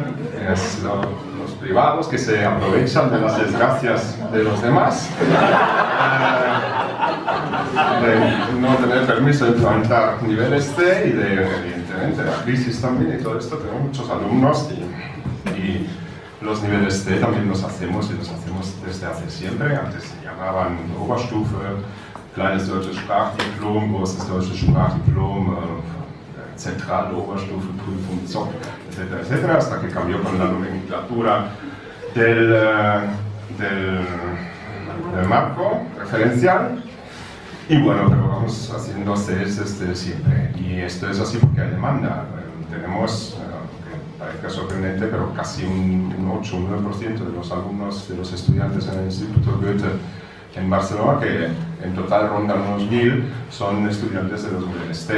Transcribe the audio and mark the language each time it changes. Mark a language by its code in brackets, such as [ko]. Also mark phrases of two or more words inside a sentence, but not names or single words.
[es] Es los privados que se aprovechan de las desgracias de los demás, de no tener permiso de implementar niveles C y de, evidentemente, la crisis también y todo esto. Tenemos muchos alumnos y los niveles C también los hacemos, y los hacemos desde hace siempre. Antes se llamaban Oberstufe, Kleines Deutsches Sprachdiplom, Großes Deutsches Sprachdiplom, Zentrale Oberstufe, Prüfung, ZOP, etcétera, etcétera, hasta que cambió con la nomenclatura del marco referencial. Y bueno, pero vamos haciendo CES desde siempre. Y esto es así porque hay demanda. Tenemos, que parezca sorprendente, pero casi un 8 o 9% de los alumnos, de los estudiantes en el Instituto Goethe en Barcelona, que en total rondan unos 1000, son estudiantes de los niveles C.